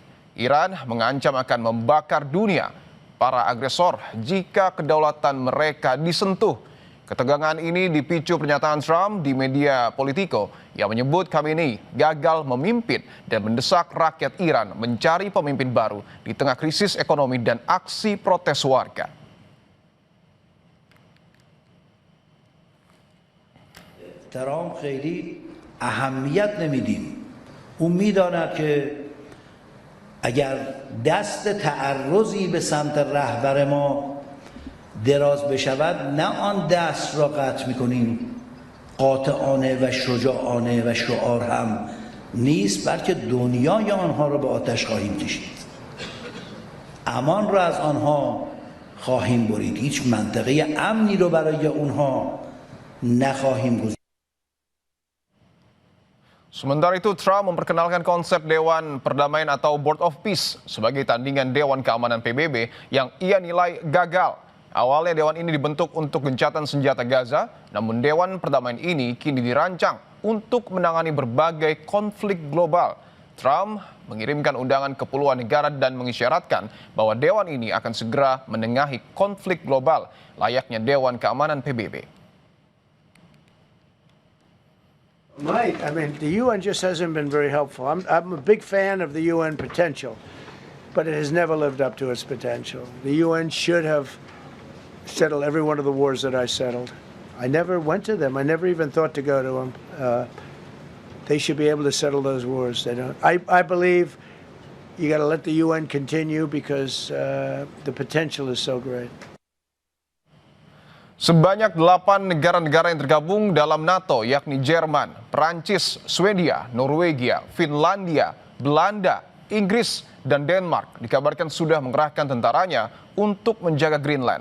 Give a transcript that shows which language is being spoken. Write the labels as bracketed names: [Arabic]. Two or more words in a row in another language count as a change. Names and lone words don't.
[Indonesian] Iran mengancam akan membakar dunia para agresor jika kedaulatan mereka disentuh. Ketegangan ini dipicu pernyataan Trump di media Politico yang menyebut Khamenei gagal memimpin dan mendesak rakyat Iran mencari pemimpin baru di tengah krisis ekonomi dan aksi protes warga. [Persian] ترامپ خیلی اهمیت نمیدیم. اون میداند که اگر دست تعرضی به سمت رهبر ما دراز بشود نه آن دست را قطع میکنیم، قاطعانه و شجاعانه و شعار هم نیست، بلکه دنیای آنها را به آتش خواهیم کشید، امان را از آنها خواهیم برید، هیچ منطقه امنی رو برای اونها نخواهیم گذاشت. [Indonesian] Sementara itu, Trump memperkenalkan konsep Dewan Perdamaian atau Board of Peace sebagai tandingan Dewan Keamanan PBB yang ia nilai gagal. Awalnya Dewan ini dibentuk untuk gencatan senjata Gaza, namun Dewan Perdamaian ini kini dirancang untuk menangani berbagai konflik global. Trump mengirimkan undangan ke puluhan negara dan mengisyaratkan bahwa Dewan ini akan segera menengahi konflik global layaknya Dewan Keamanan PBB. [English] Right. I mean, the UN just hasn't been very helpful. I'm a big fan of the UN potential, but it has never lived up to its potential. The UN should have settled every one of the wars that I settled. I never went to them. I never even thought to go to them. They should be able to settle those wars. They don't. I believe you got to let the UN continue because the potential is so great. [Indonesian] Sebanyak 8 negara-negara yang tergabung dalam NATO, yakni Jerman, Prancis, Swedia, Norwegia, Finlandia, Belanda, Inggris, dan Denmark dikabarkan sudah mengerahkan tentaranya untuk menjaga Greenland.